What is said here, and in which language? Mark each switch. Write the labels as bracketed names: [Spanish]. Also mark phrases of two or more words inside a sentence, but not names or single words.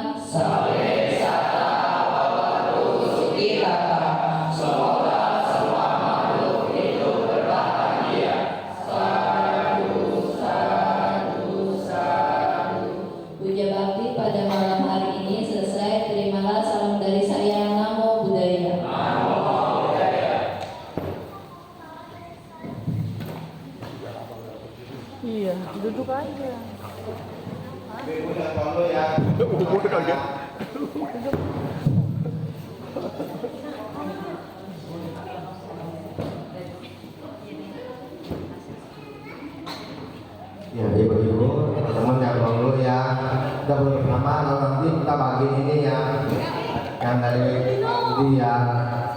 [Pali] Sabe sata bawaru sukitata. [Indonesian] Semoga semua makhluk hidup berbahagia. [Pali] Sadu, sadu, sadu. [Indonesian] Puja bakti pada malam hari ini selesai. Terimalah salam dari saya. [Pali] Namo Buddhaya. [Indonesian] Iya, duduk aja. Ya, jadi begitu teman-teman yang dulu ya, kita belum bersama, nanti kita bagi ini ya, yang dari ini ya.